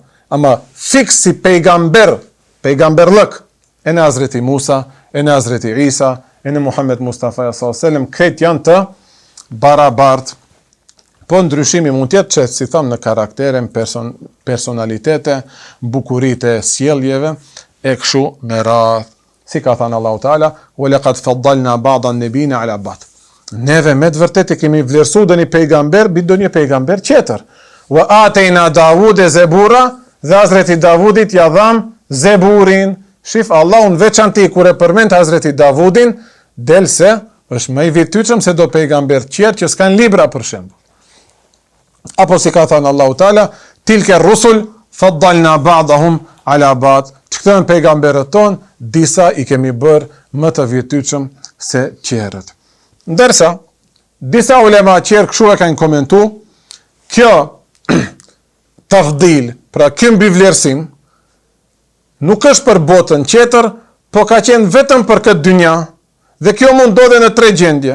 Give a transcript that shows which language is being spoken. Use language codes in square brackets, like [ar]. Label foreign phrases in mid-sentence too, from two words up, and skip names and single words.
[sq] Ama fiks si pejgamberlëk, e në Hazreti Musa, e në Hazreti Isa, e në Muhammed Mustafa s.a.s. Këtë janë të barabartë. Po ndryshimi mund tjetë që, si thamë, në karaktere, personalitete, bukurite, sjelljeve, e këshu me radhë. Si ka thënë Allahu Teala, [ar] وَلَقَدْ فَضَّلْنَا بَعْضَ النَّبِيِّينَ عَلَى بَعْضٍ. [sq] Neve me të vërtetë kemi vlerësuar doni pejgamber mbi doni pejgamber tjetër. [ar] وَآتَيْنَا دَاوُودَ زَبُورًا, [sq] dhe Hazreti Davudit ja dham Zeburin. Shif, Allahun veçanti kur e përmend Hazreti Davudin, del se është më i virtytshëm se do pejgamber tjerë që s'kan libra për shembull. Apo si ka thënë Allahu Teala, [ar] تلك الرسل فضلنا بعضهم على بعض. [sq] Këto pejgamberët ton, disa i kemi bërë më të virtytshëm se tjerët. Ndërsa disa ulema tjerë kështu e kanë komentuar kjo tafdil, pra ky mbivlerësim, nuk është për botën tjetër, po ka qenë vetëm për këtë dynja, dhe kjo mund ndodhe në 3 gjendje.